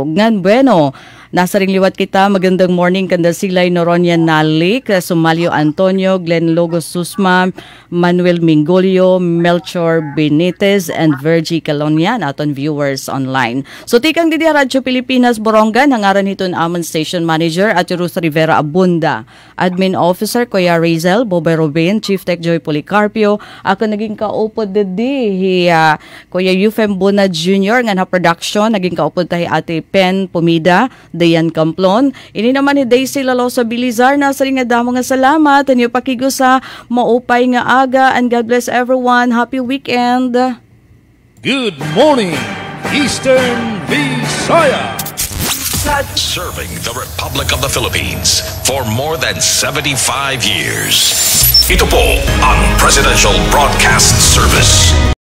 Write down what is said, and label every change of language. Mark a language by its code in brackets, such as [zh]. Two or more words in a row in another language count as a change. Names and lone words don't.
[war] Ngan bueno, nasa ring liwat kita, magandang morning kanda Silay Noronia Nalik, Sumalio Antonio, Glenn Logos Susma, Manuel Mingolio, Melchor Benitez, and Virgie Calonian, aton viewers online. So tikang didi Radyo Pilipinas, Borongan, hangaran hiton amon Station Manager at Rus Rivera Abunda, Admin Officer Kuya Razel, Bobe Robin, Chief Tech Joy Policarpio, ako naging kaupod didi, Kuya Euphem Buna Jr., nga na production, naging kaupod tayo Ate Pen Pumida, Dayan Camplon. Ini naman ni Daisy Lalosa Bilizar, nasa rin nga damo nga salamat, and yung pakigo sa maupay nga aga, [en] and God bless everyone. Happy weekend! Good morning, Eastern Visayas! Serving the Republic of the Philippines for more than 75 years. [tl] Ito po ang Presidential Broadcast Service.